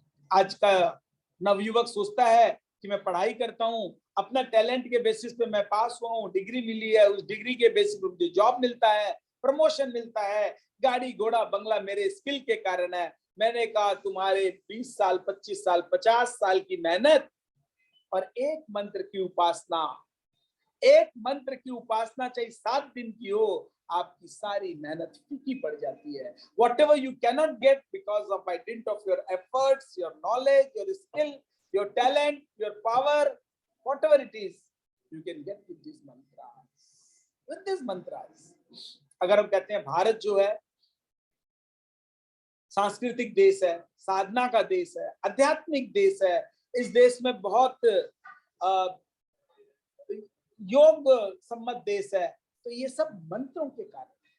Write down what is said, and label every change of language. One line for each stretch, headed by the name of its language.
Hindi: आज का नवयुवक सोचता है कि मैं पढ़ाई करता हूं, अपना टैलेंट के बेसिस पे मैं पास हुआ हूं, डिग्री मिली है, उस डिग्री के बेसिस पे मुझे जॉब मिलता है, प्रमोशन मिलता है, गाड़ी घोड़ा बंगला मेरे स्किल के कारण है। मैंने कहा तुम्हारे 20 साल 25 साल 50 साल की मेहनत और एक मंत्र की उपासना, एक मंत्र की उपासना चाहे 7 दिन की हो, आपकी सारी मेहनत फीकी पड़ जाती है।
English: Whatever you cannot get because of by dint of your efforts, your knowledge, your skill, your talent, your power, whatever it is, you can get with these mantras. With these mantras.
Hindi: अगर हम कहते हैं भारत जो है सांस्कृतिक देश है, साधना का देश है, आध्यात्मिक देश है, इस देश में बहुत योग सम्मत देश है, तो ये सब मंत्रों के कारण।